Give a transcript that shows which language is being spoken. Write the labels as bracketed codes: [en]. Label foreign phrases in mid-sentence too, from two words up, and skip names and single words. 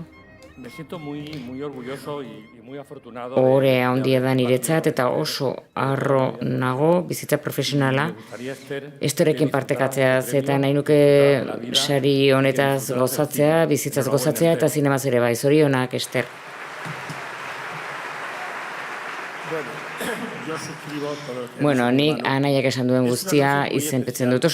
[es] Me siento muy orgulloso y muy afortunado. [eu] Ore handia da niretzat eta oso harro nago bizitza profesionala Esterekin partekatzeaz eta nahi nuke sari honetaz gozatzea, bizitzaz gozatzea eta zinemaz ere bai. Zorionak, Ester. Bueno, nik anaiak esan duen guztia izenpetzen dut.